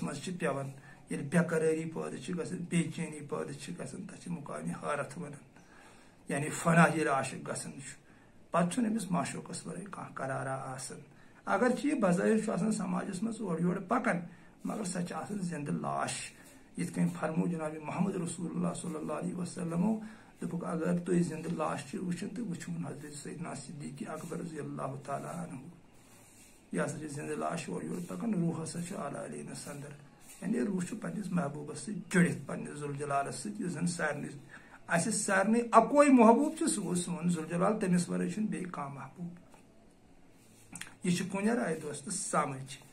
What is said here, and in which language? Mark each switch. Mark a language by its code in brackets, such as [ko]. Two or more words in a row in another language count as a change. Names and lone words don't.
[ks] منٛز چھِ پیوان ییٚلہِ بے قرٲری پٲدٕ چھِ گژھان بے چینی پٲدٕ چھِ گژھان تتھ چھِ مقامِ حٲرت ونان یعنی فنا ییٚلہِ عاشق گژھان چھُ پتہٕ چھُنہٕ أمِس معشوقس ورٲے کانٛہہ قرارا آسان اگر چھِ یہِ بظٲہر چھُ آسان سماجس منٛز اورٕ یورٕ پکان مگر سۄ چھِ آسان زندٕ لاش یِتھ کٔنۍ فرمو جناب [ar] محمد رسول اللہ صلی اللہ علیہ وسلمو [ks] دوٚپُکھ اگر تُہۍ زندٕ لاش چھِ وٕچھان تہٕ وٕچھوُن حضرت سیدنا صدیق اکبر [ar] رضی اللہ تعالیٰ عنہ [ks] یہِ ہسا چھِ زندٕ لاش اورٕ یورٕ پکان روح ہسا چھُ اعلیٰ علیٖنس اندر یعنی روح چھُ پننس محبوٗبس سۭتۍ جُڑِتھ پننس ذوالجلالس سۭتۍ یُس زن سارنٕے اسہِ سارنٕے اکوے محبوٗب چھُ سُہ گوٚو سون ذوالجلال تٔمِس ورٲے چھُنہٕ بیٚیہِ کانٛہہ محبوٗب یہِ چھُ کُنہِ راے دوست سمجھ